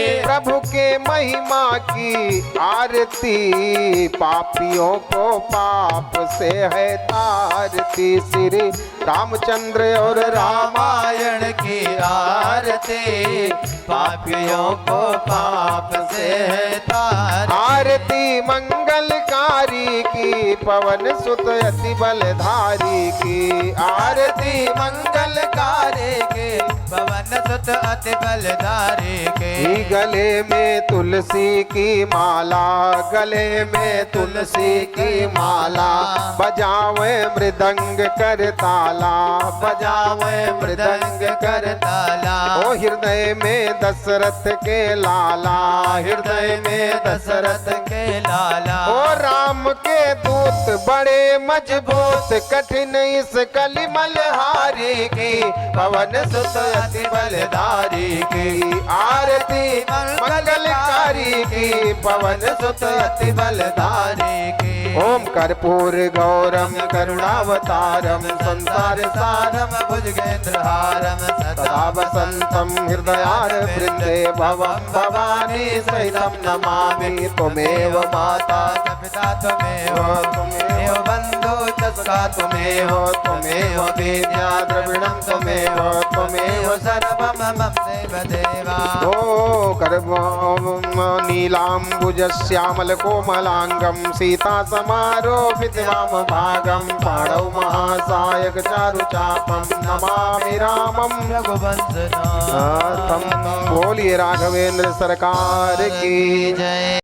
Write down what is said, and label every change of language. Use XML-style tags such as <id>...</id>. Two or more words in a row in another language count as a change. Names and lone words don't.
<hi>प्रभु के महिमा की आरती पापियों को पाप से है तारती श्री रामचंद्र और रामायण की आरती पापियों को पाप से है तार आरती मंगलकारी की पवन सुत अति बलधारी की आरती मंगलकारी के पवन सुत अति बलधारी के गले में तुलसी की माला गले में तुलसी की माला बजावे मृदंग कर ताला बजावे मृदंग कर ताला ओ हृदय में दशरथ के लाला हृदय में दशरथ के लाला ओ राम के दूत बड़े मजबूत कठिन इस कलिमल हारी की पवन सुत अति बलधारी की आरती मंगलकारी की पवन सुत अति बलधारी की</hi> <sa>ओम कर्पूर गौरम करुणावतारम संसार सारम भुजगेंद्रहारम सदा वसंतम हृदयार वृंदे भवम भवानी सहितम नमामि त्वमेव माता पिता त्वमेव त्वमेव बंधु सखा त्वमेव त्वमेव वेद्या द्रविणं त्वमेव त्वमेव सर्वं मम देव देवा ओ गर्भं नीलाम्बुजश्यामल कोमलांगं सीता समारोपित वामभागं पाणौ महासायक चारुचापं नमामि रामं रघुवंशनाथं</sa> <hi>बोलिए राघवेंद्र सरकार की जय।</hi>